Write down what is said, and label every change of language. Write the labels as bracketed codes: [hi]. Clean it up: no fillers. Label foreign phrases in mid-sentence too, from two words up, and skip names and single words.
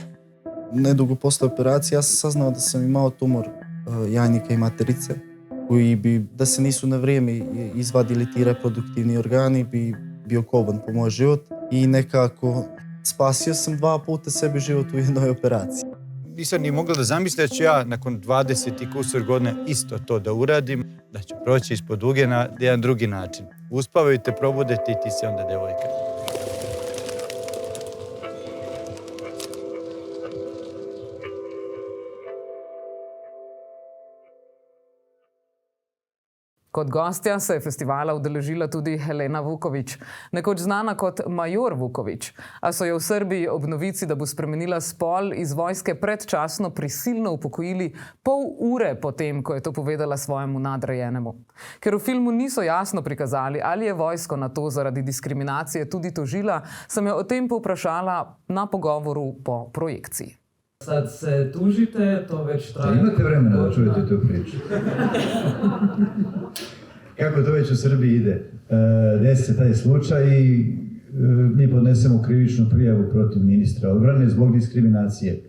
[sr] Nedugo posle operacije ja sam saznao da sam imao tumor jajnika i materice, koji bi, da se nisu na vrijeme izvadili ti reproduktivni organi, bi bio koban po moj život i nekako spasio sam 2 puta sebi život u jednoj operaciji. Nisam ni mogla da zamislim da ću ja nakon 20 i kusur godina isto to da uradim, da ću proći ispod duge na jedan drugi način. Uspavaju te, probudete i ti si onda devojka. [sl] Kot gostja se je festivala udeležila tudi Helena Vuković, nekoč znana kot Major Vuković, a so jo v Srbiji ob novici, da bo spremenila spol, iz vojske predčasno prisilno upokojili pol ure potem, ko je to povedala svojemu nadrejenemu. Ker v filmu niso jasno prikazali, ali je vojsko na to zaradi diskriminacije tudi tožila, sem jo o tem povprašala na pogovoru po projekciji. [sr] Sad se tužite, to već traje. Imate vremena da čujete tu priču. Kako to već u Srbiji ide? Desi se taj slučaj i mi podnesemo krivičnu prijavu protiv ministra odbrane zbog diskriminacije.